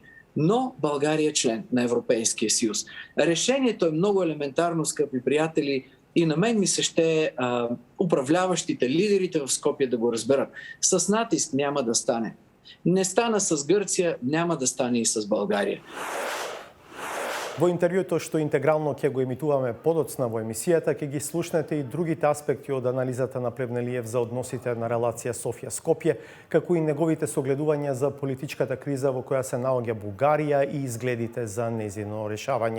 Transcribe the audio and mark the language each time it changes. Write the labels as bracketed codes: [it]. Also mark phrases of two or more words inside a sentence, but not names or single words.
[bg] Но България е член на Европейския съюз. Решението е много елементарно, скъпи приятели, и на мен ми се ще управляващите, лидерите в Скопие да го разберат. С натиск няма да стане. Не стана с Гърция, няма да стане и с България. [mk] Во интервјуто што интегрално ќе го емитуваме подоцна во емисијата, ќе ги слушнете и другите аспекти од анализата на Плевнелиев за односите на релација Софија-Скопје, како и неговите согледувања за политичката криза во која се наоѓа Бугарија и изгледите за нејзино решавање.